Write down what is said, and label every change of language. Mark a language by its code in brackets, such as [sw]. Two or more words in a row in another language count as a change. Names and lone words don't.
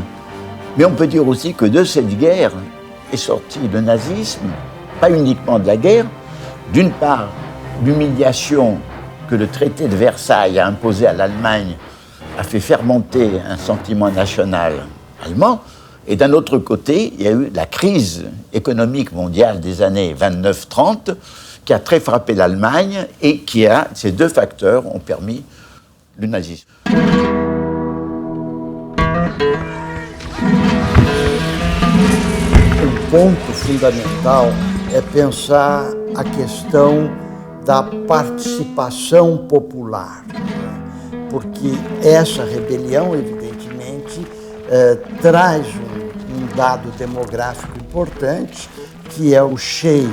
[fr] Mais on peut dire aussi que de cette guerre est sorti le nazisme, pas uniquement de la guerre, d'une part l'humiliation que le traité de Versailles a imposé à l'Allemagne a fait faire monter un sentiment national allemand, et d'un autre côté, il y a eu la crise économique mondiale des années 29-30 qui a très frappé l'Allemagne et ces deux facteurs ont permis le nazisme. [pt] O ponto fundamental é pensar a questão da participação popular, porque essa rebelião, evidentemente, traz um dado demográfico importante, que é o cheio.